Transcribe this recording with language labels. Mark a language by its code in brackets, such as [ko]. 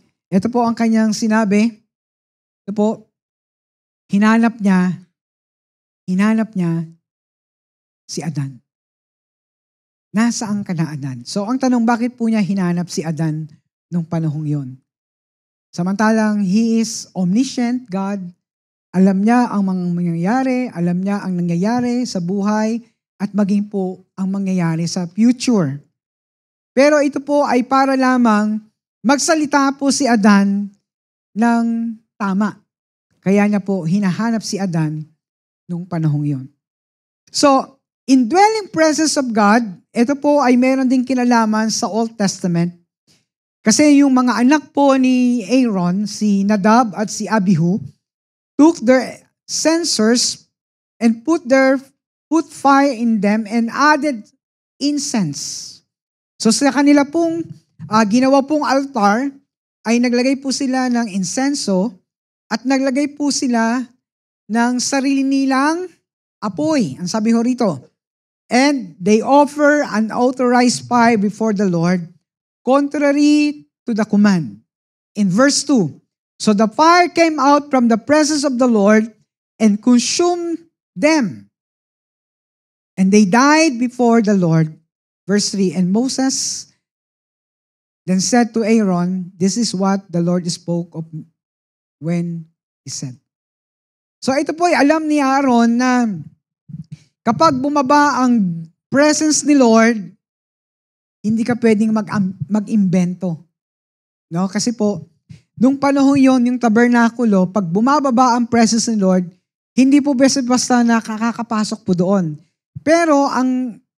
[tl] Ito po ang kanyang sinabi. Ito po, hinanap niya si Adan. Nasaan ka na, Adan? So ang tanong, bakit po niya hinanap si Adan nung panahong yon? [en] Samantalang He is omniscient, God. [tl] Alam niya ang mga mangyayari, alam niya ang nangyayari sa buhay, at maging po ang mangyayari sa future. Pero ito po ay para lamang magsalita po si Adan ng tama. Kaya niya po hinahanap si Adan nung panahong yon. So, [en] in dwelling presence of God, [tl] ito po ay meron ding kinalaman sa Old Testament. Kasi yung mga anak po ni Aaron, si Nadab at si Abihu, [en] took their censers and put fire in them and added incense. [tl] So sa kanila pong ginawa pong altar, ay naglagay po sila ng insenso at naglagay po sila ng sarili nilang apoy. Ang sabi ho rito, [en] and they offer an authorized fire before the Lord, contrary to the command. In verse 2, so the fire came out from the presence of the Lord and consumed them. And they died before the Lord. Verse 3, and Moses then said to Aaron, this is what the Lord spoke of when he said. [tl] So ito po ay alam ni Aaron na kapag bumaba ang presence ni Lord, hindi ka pwedeng mag-imbento. No? Kasi po, nung panahon yon, yung tabernakulo, pag bumababa ang presence ni Lord, hindi po basta-basta nakakapasok po doon. Pero ang